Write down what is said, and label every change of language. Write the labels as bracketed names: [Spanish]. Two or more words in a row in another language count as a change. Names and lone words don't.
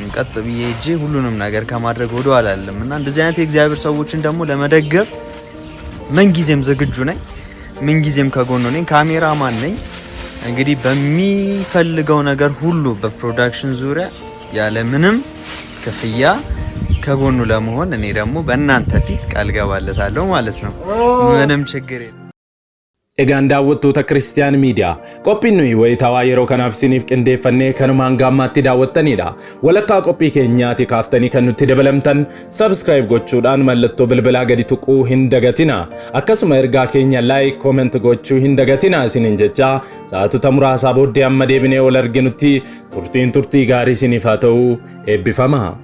[Amharic] ቀጥ ብዬ እጄ ሁሉንም ነገር ከማድረግ ወደ ኋላ አይደለም እና እንደዚህ አይነት የእግዚአብሔር ሰዎችን ደግሞ ለመደገፍ ምን ጊዜም ዝግጁ ነኝ። ምን ጊዜም ከጎኑ ነኝ። ካሜራማን ነኝ። እንግዲህ በሚፈልገው ነገር ሁሉ በፕሮዳክሽን ዙሪያ ያለ ምንም ክፍያ ከጎኑ ለመሆን እኔ ደግሞ በእናንተ ፊት ቃል ገባለታለሁ ማለት ነው። ምንም ችግር የለም። [Oromo] Egaan daawwattoota Kiristiyaan Miidiyaa qophiin nuyi wayitaawaa yeroo kanaaf isiniif qindeeffannee kanumaan gaammaatti daawwattanidha. Walakkaa qophii keenyaati kaaftanii kan nutti dabalamtan subscribe gochuudhaan mallattoo bilbilaa gadi tuquu hin dagatina. Akkasuma ergaa keenya [English] like comment [Oromo] gochuu hin dagatina isiniin jecha sa'aatota muraasaa booddee amma deebinee wal arginutti turtiin turtii gaarii isiniif haa ta'u eebbifamaa.